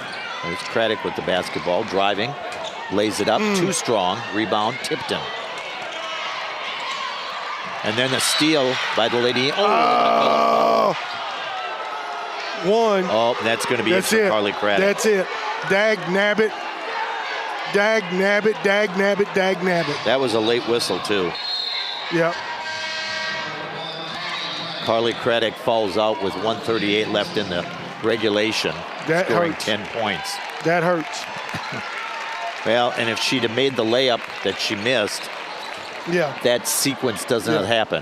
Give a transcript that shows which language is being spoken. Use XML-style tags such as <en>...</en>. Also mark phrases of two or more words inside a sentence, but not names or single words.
<en>There's Craddock with the basketball, driving, lays it up, too strong, rebound, Tipton. And then a steal by the Lady. One. Oh, that's going to be it for Carly Craddock. That's it. Dag nabbit. Dag nabbit, dag nabbit, dag nabbit. That was a late whistle, too. Yep. Carly Craddock falls out with 1:38 left in the regulation, scoring 10 points. That hurts. Well, and if she'd have made the layup that she missed, that sequence does not happen.</en>